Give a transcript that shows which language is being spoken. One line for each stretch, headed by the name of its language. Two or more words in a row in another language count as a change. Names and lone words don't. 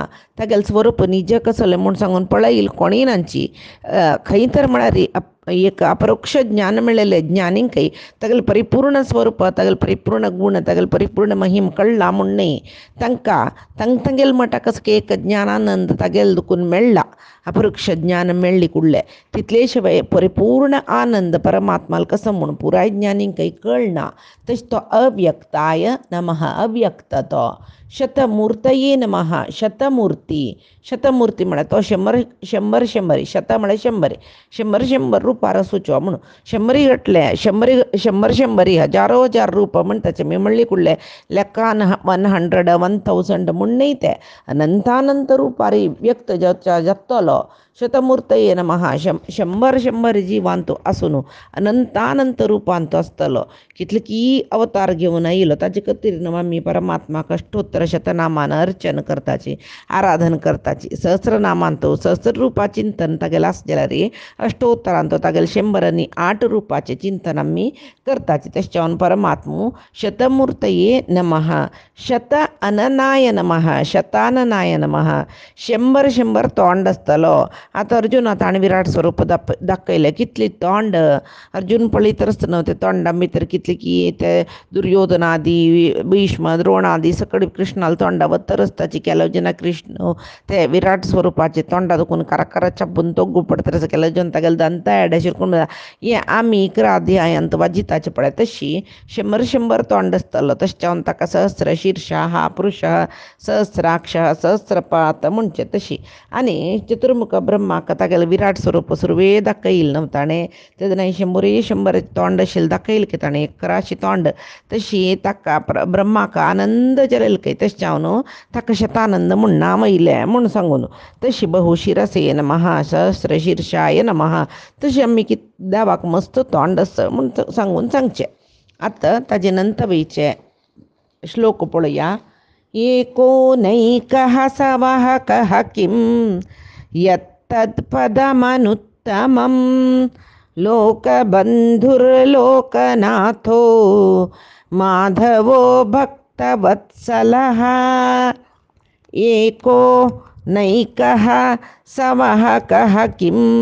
Konkani: तागेलें स्वरूप निज कसलें म्हूण सांगून पळयल कोणीय नांची खंय तर म्हळ्यार एक अपरोक्ष ज्ञान मेळिल्ले ज्ञानींकय तागेलें परिपूर्ण स्वरूप तागेलें परिपूर्ण गुण तागेलें परिपूर्ण महिम कळ्ळा म्हूण न्ही तांगेले मटा कसो एक ज्ञानानंद तागेले दुखून मेळ्ळा अपरोक्ष ज्ञान मेळ्ळी कुडलें तितले शिवाय परिपूर्ण आनंद परमात्माला कसो म्हूण पुराय ज्ञानींकय कळना तशें तो
Sanskrit: अव्यक्ताय नमः
Konkani: अव्यक्त तो
Sanskrit: शतमूर्तये नमः
Konkani: शतमूर्ती म्हळ्यार तो शंबर शत म्हळ्यार शंबर रुपार आसूच्यो म्हणून शंबरी गटले शंबरी हजारो हजार रूप म्हणटाचे मी म्हणली कुडले लेखान 100 1000 म्हूण न्ही ते अनंतानंत रुपारी व्यक्त जातलो
Sanskrit: शतमूर्तये नमः
Konkani: शंबर जिवांत आसून अनंतानंत रूपांत आसतलो कितले की अवतार घेवन आयलो ताजे खातीर आमी परमात्माक अष्टोत्तर शतनामान अर्चन करताची आराधन करताची सहस्रनामांत सहस्र रुपा चिंतन तागेलें आसा जाल्यार अष्टोत्तरांत तागेलें 108 रुपाचें चिंतन आमी करताची तशें परमात्मू
Sanskrit: शतमूर्तये नमः शत अननाय नमः शताननाय नमः
Konkani: शंबर तोंड आसतलो आतां अर्जुना ताणें विराट स्वरूप दाखयलें कितली तोंड अर्जुन पळयत आसतना ते तोंडा भितर कितले की ते दुर्योधनादी भीष्म द्रोणादी सकट कृष्णाला तोंडा वत्तर आसताची केलोजना कृष्ण ते विराट स्वरूपाचे तोंडा दुखून काराकारा चापून तोग्गू पडटा केलोजन तागेले दंता एडे शिरकून हें आमी 11 अध्यायांत वाजिताचे पळय तशी शंबर तोंड आसतलो तशें जावन ताका सहस्र
Sanskrit: शीर्षा पुरुषः सहस्राक्षः सहस्रपात
Konkani: म्हणचे तशी आनी चतुर्मुख ब्रह्माक तागेलें विराट स्वरूप सुरवे दाखयल न्हू ताणें तेदना 100 तोंड आशिल्लें दाखयल की ताणें 11 तोंड तशी ताका ब्रह्माक आनंद जरयले तशें जावन ताका शतानंद म्हूण नाम येयलें म्हूण सांगून तशी
Sanskrit: बहुशिरसे नमः सहस्र शीर्षाय नमः
Konkani: तशें आमी देवाक मस्त तोंड आसा म्हूण सांगून सांगचें आतां ताजे नंतरचे श्लोक पळया
Sanskrit: एको नैकः सवाहकः किं यत्तत्पदमनुत्तमं लोकबन्धुर्लोकनाथो माधवो भक्तवत्सलः एको नैकः सवाहकः किं